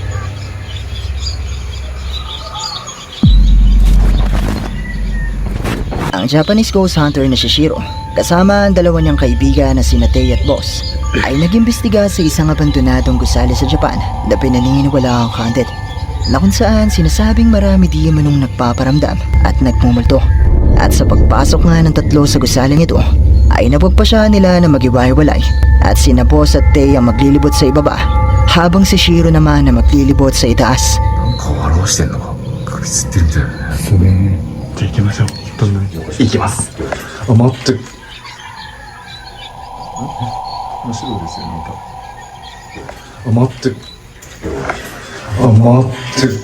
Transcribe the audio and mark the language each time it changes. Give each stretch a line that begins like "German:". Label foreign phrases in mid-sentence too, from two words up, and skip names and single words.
Filipino: Ang Japanese ghost hunter na si Shiro, kasama ang dalawa niyang kaibigan na sina Tei at Boss, ay nag-imbestiga sa isang abandonadong gusali sa Japan na pinaniniwala ang haunted, na kung saan sinasabing marami di manong nagpaparamdam at nagmumulto. At sa pagpasok nga ng tatlo sa gusaling ito, ay napagpasya nila na mag-iwaiwalay at sina Boss at Tei ang maglilibot sa ibaba, habang si Shiro naman na maglilibot sa itaas.
Japanese: なんかを表してんのか隠しってるんじゃないですね。じゃあ行きましょう。どんな行きます。あ、待って。真っ白ですよ、なんか。あ、待って。あ、待って。